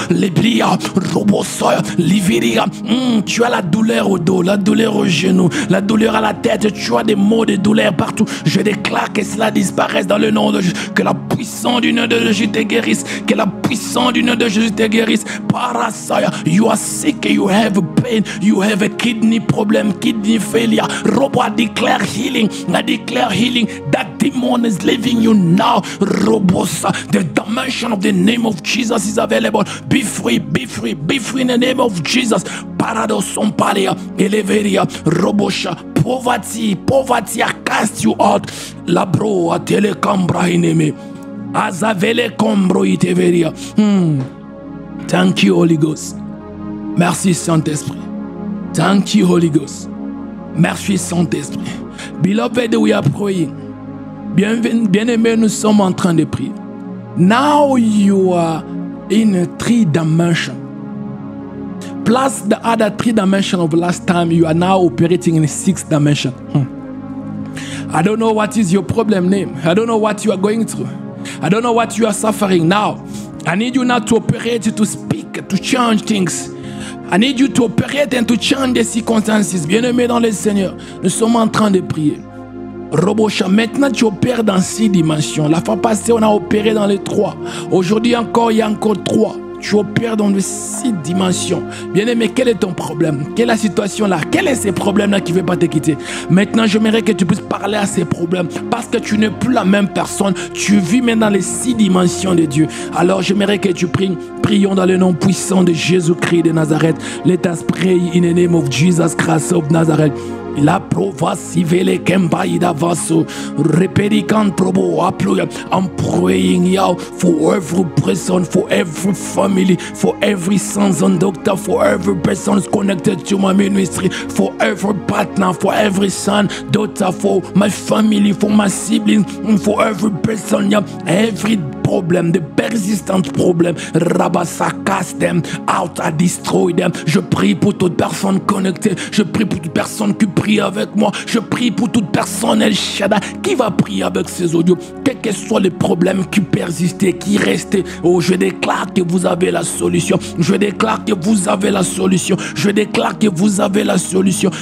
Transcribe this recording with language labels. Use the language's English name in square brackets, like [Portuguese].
[French] Les blia, robosoya, liviria. Tu as la douleur au dos, la douleur au genou, la douleur à la tête. Tu as des maux de douleur partout. Je déclare que cela disparaisse dans le nom de Jésus. Que la puissance du nom de Jésus te guérisse. Que la puissance du nom de Jésus te guérisse. [English] Parasaya, you are sick, you have pain, you have a kidney problem, kidney failure. Robo, I declare healing. I declare healing. That demon is leaving you now. Robosa, the dimension of the name of Jesus is available. Be free, be free, be free in the name of Jesus. Paradoson palia, eleveria, robosha. Poverty, I cast you out. Labro a telecambra ineme. Azavele combro iteveria. Thank you, Holy Ghost. [French] Merci, Saint-Esprit. [English] Thank you, Holy Ghost. [French] Merci, Saint-Esprit. [English] Beloved, we are praying. [French] Bien-aimés, nous sommes en train de prier. [English] Now you are in a 3 dimension. Plus the other 3 dimension of last time, you are now operating in a 6 dimension. I don't know what is your problem name. I don't know what you are going through. I don't know what you are suffering now. I need you now to operate, to speak, to change things. I need you to operate and to change the circumstances. [French] Bien-aimés dans le Seigneur, nous sommes en train de prier. Robosha, maintenant tu opères dans 6 dimensions. La fois passée, on a opéré dans les 3. Aujourd'hui encore, il y a encore 3. Tu opères dans les 6 dimensions. Bien-aimé, quel est ton problème? Quelle est la situation là? Quels sont ces problèmes-là qui ne veulent pas te quitter? Maintenant, j'aimerais que tu puisses parler à ces problèmes parce que tu n'es plus la même personne. Tu vis maintenant les 6 dimensions de Dieu. Alors, j'aimerais que tu pries. Prions dans le nom puissant de Jésus-Christ de Nazareth. [English] Let us pray in the name of Jesus Christ of Nazareth. La prova sivele kembaida vaso reperikan probo aploya. I'm praying now for every person, for every family, for every sons and doctor, for every person connected to my ministry, for every partner, for every son, daughter, for my family, for my siblings, for every person, every problem, the persistent problem. Rabassa, cast them out, I destroy them. [French] Je prie pour toute personne connectée. Je prie pour toute personne qui prie avec moi. Je prie pour toute personne El Shaddai qui va prier avec ces audios. Quels que soient les problèmes qui persistaient, qui restaient. Oh, je déclare que vous avez la solution. Je déclare que vous avez la solution. Je déclare que vous avez la solution.